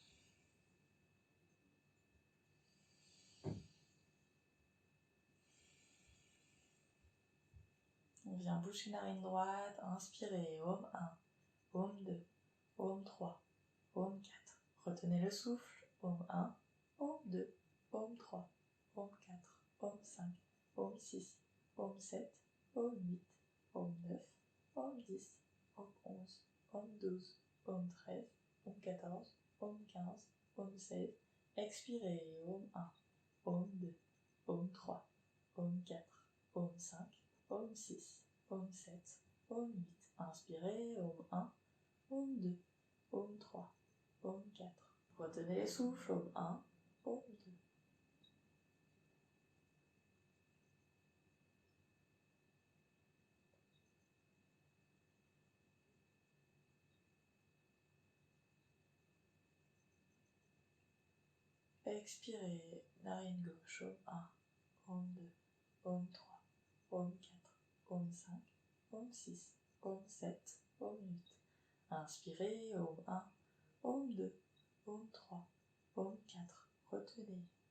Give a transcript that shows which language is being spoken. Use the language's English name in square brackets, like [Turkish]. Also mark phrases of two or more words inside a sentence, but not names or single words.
[French] On vient boucher narine droite, inspirez, Om 1, Om 2, Om 3, Om 4. Retenez le souffle, Om 1, Om 2, Om 3, Om 4, Om 5, Om 6, Om 7, Om 8, Om 9, Om 10, Om 11, Om 12, Om 13, Om 14, Om 15, Om 16. Expirez, Om 1, Om 2, Om 3, Om 4, Om 5, Om 6, Om 7, Om 8. Inspirez, Om 1, Om 2, Om 3, Om 4. Retenez les souffles, Om 1, Om 2. Expirez, narine gauche, Om 1, Om 2, Om 3, Om 4, Om 5, Om 6, Om 7, Om 8. Inspirez, Om 1, Om 2, Om 3, Om 4. Retenez.